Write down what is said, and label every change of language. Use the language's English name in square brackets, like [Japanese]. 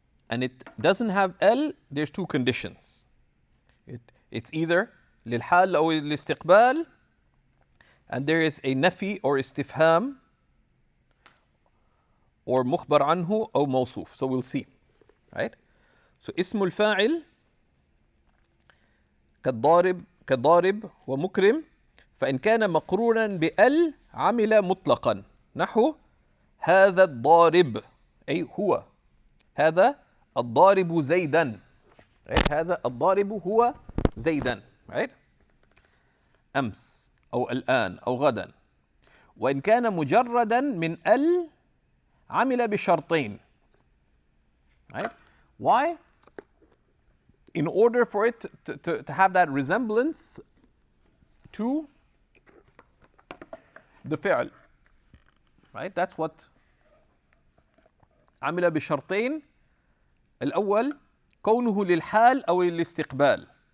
[English] And it doesn't have L, there's two conditions. It's either [Arabic] للحال أو الاستقبال, [English] and there is a nafi or istifham or [Arabic] مخبر عنه أو موصوف. [English] So we'll see. Right? [Arabic] So اسم الفاعل كالضارب ومكرم فإن كان مقرونا بأل عمل مطلقا نحو هذا الضارب أي هو هذا الضارب زيدا. [English] Right? [Arabic] هذا الضارب هو زيدا. Right? أمس أو الآن أو غدا. وإن كان مجردا من ال عمل بشرطين. [English] Right? Why? In order for it to have that resemblance to the فعل. Right? That's what [Arabic] عمل بشرطين. الأول كونه للحال أو الاستقبال.